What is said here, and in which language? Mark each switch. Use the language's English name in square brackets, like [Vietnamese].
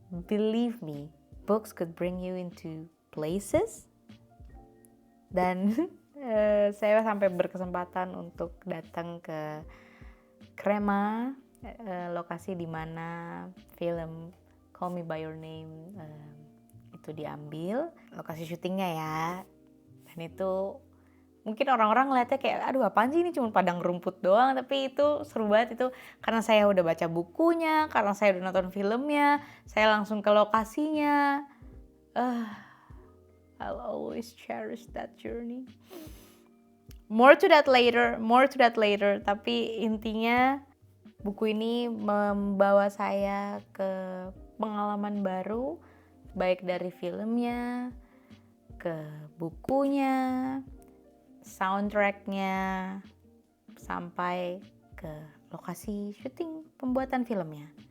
[English] Believe me, books could bring you into places. [Indonesian] Dan saya sampai berkesempatan untuk datang ke Crema, lokasi di mana film Call Me By Your Name itu diambil, lokasi syutingnya ya. Dan itu Mungkin orang-orang ngeliatnya kayak, aduh apaan sih ini cuma padang rumput doang, tapi itu seru banget itu. Karena saya udah baca bukunya, karena saya udah nonton filmnya, saya langsung ke lokasinya. [English] I'll always cherish that journey. More to that later. [Indonesian] Tapi intinya buku ini membawa saya ke pengalaman baru, baik dari filmnya, ke bukunya, soundtracknya, sampai ke lokasi syuting pembuatan filmnya.